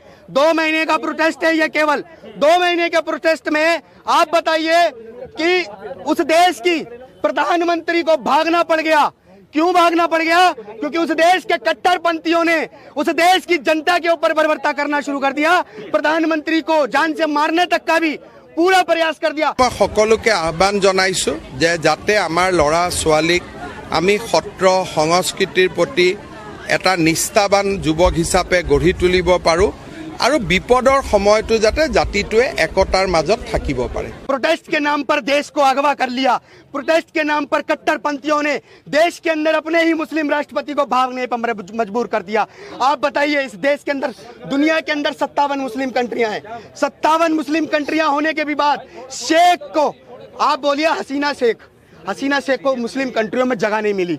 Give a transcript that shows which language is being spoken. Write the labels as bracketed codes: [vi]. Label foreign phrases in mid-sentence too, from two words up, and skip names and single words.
[hi] 2 महीने का प्रोटेस्ट है ये, केवल 2 महीने के प्रोटेस्ट में आप बताइए कि उस देश की प्रधानमंत्री को भागना पड़ गया। क्यों भागना पड़ गया? क्योंकि उस देश के कट्टरपंथियों ने उस देश की जनता के ऊपर बर्बरता करना शुरू कर दिया। प्रधानमंत्री को जान से मारने तक का भी पूरा प्रयास कर दिया। [as] মই সকলোকে আহ্বান जनाइছোঁ যে যাতে আমাৰ ল'ৰা ছোৱালীক আমি সত্ৰ সংস্কৃতিৰ প্ৰতি এটা নিষ্ঠাবান যুৱক হিচাপে গঢ়ি তুলিব পাৰোঁ আৰু বিপদৰ সময়টো যাতে জাতিটোৱে একতাৰ মাজত থাকিব পাৰে। [hi] प्रोटेस्ट के नाम पर देश को अगवा कर लिया। प्रोटेस्ट के नाम पर कट्टरपंथियों ने देश के अंदर अपने ही मुस्लिम राष्ट्रपति को भागने पर मजबूर कर दिया। आप बताइए, इस देश के अंदर, दुनिया के अंदर 57 [en] Muslim countries [hi] हैं। 57 [en] Muslim countries [hi] होने के भी बाद शेख को, आप बोलिए हसीना शेख को [en] Muslim countries [hi] में जगह नहीं मिली।